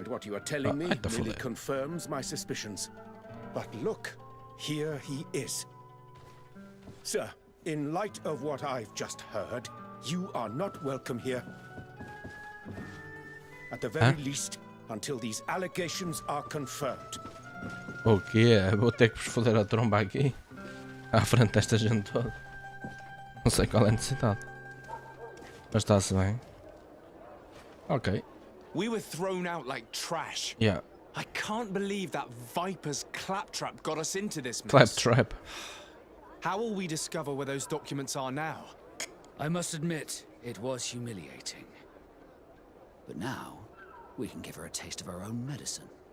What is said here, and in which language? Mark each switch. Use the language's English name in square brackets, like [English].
[English] And what you are telling me merely confirms my suspicions. But look, here he is. Sir, in light of what I've just heard, you are not welcome here. At the very least, until these allegations are confirmed. [Portuguese] O quê? Vou ter que vos foder a tromba aqui? À frente desta gente toda. Não sei qual é a necessidade. Mas está-se bem. Ok. [English] We were thrown out like trash. Yeah. I can't believe that Viper's claptrap got us into this mess. Claptrap. How will we discover where those documents are now? I must admit, it was humiliating. But now, we can give her a taste of our own medicine.